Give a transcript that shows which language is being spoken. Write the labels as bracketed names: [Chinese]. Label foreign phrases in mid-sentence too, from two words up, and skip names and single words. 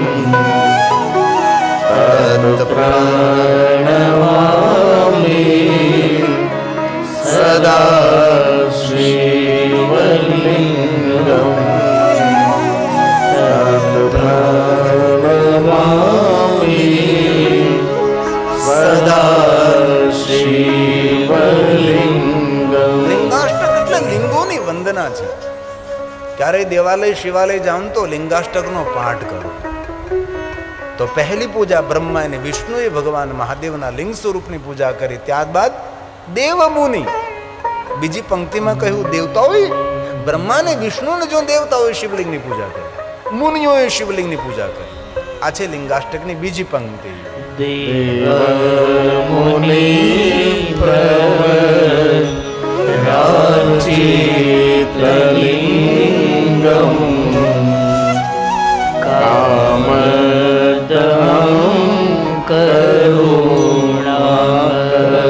[Sanskrit] तत्प्रणमामि सदा शिवलिंगम तत्प्रणमामि सदा शिवलिंगम. [Gujarati] લિંગાષ્ટક એટલે લિંગોની વંદના છે. ક્યારેય દેવાલય શિવાલય જાઉં તો લિંગાષ્ટકનો પાઠ કરો. તો પહેલી પૂજા બ્રહ્મા અને વિષ્ણુએ ભગવાન મહાદેવના લિંગ સ્વરૂપની પૂજા કરી. ત્યારબાદ દેવ મુનિ, બીજી પંક્તિમાં કહ્યું દેવતાઓએ, બ્રહ્મા અને વિષ્ણુને જો દેવતાઓએ શિવલિંગની પૂજા કરી, મુનિઓએ શિવલિંગની પૂજા કરી. આ છે લિંગાષ્ટકની બીજી પંક્તિ. [Sanskrit] देव मुनि प्रवराचित लिंगम कामदं करुणाकरं